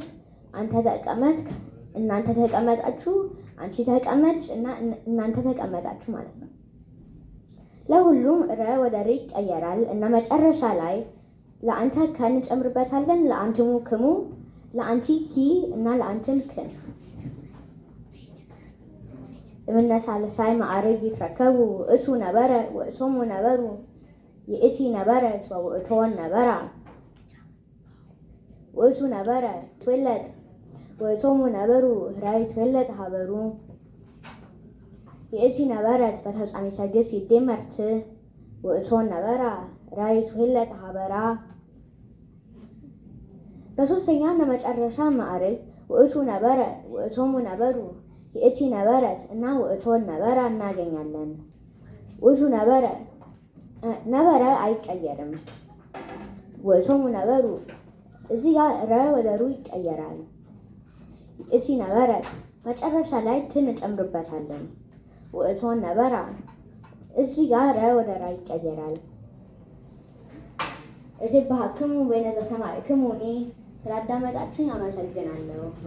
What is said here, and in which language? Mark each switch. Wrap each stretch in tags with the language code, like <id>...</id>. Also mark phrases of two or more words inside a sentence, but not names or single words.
<am>አንተ ተቀመጥክ እናንተ ተቀመጣችሁ፣ አንቺ ተቀመጥሽ እና እናንተ ተቀመጣችሁ ማለት ነው። ለሁሉም ረ ወደ ር ይቀየራል እና መጨረሻ ላይ ለአንተ ከን እንጨምርበታለን። ለአንትሙ ክሙ፣ ለአንቲ ኪ እና ለአንትን ክን።</am> <gez>እምነ ሳልሳይ ማዕረግ ይትረከቡ እቱ ነበረ ውእቶሙ ነበሩ ይእቲ ነበረት ወውእቶን ነበራ። ውእቱ ነበረ ትወለጥ ውእቶሙ ነበሩ ራይ ትወለጥ ሀበሩ ይእቲ ነበረት በተፍጻሜተ ግስ ይደመርት ውእቶን ነበራ ራይ ትወለጥ ሀበራ።</gez> <am>በሶስተኛ ለመጨረሻ ማዕረግ</am> <gez>ውእቱ ነበረ ውእቶሙ ነበሩ ይእቲ ነበረት እና ውእቶን</gez> <am>ነበራ እናገኛለን።</am> <gez>ውእቱ ነበረ</gez> <am>አይቀየርም።</am> <gez>ውእቶሙ ነበሩ</gez> <am>እዚህ ጋር ረ ወደ ሩ ይቀየራል።</am> <gez>ይእቲ ነበረት</gez> <am>መጨረሻ ላይ ትን እንጨምርበታለን።</am> <gez>ውእቶን ነበራ</gez> <am>እዚህ ጋር ረ ወደ ራ ይቀየራል። እዚህ</am> <gez>በሐክሙ በይነ ዘሰማዕክሙ</gez> <am>እኔ ስላዳመጣችሁኝ አመሰግናለሁ።</am>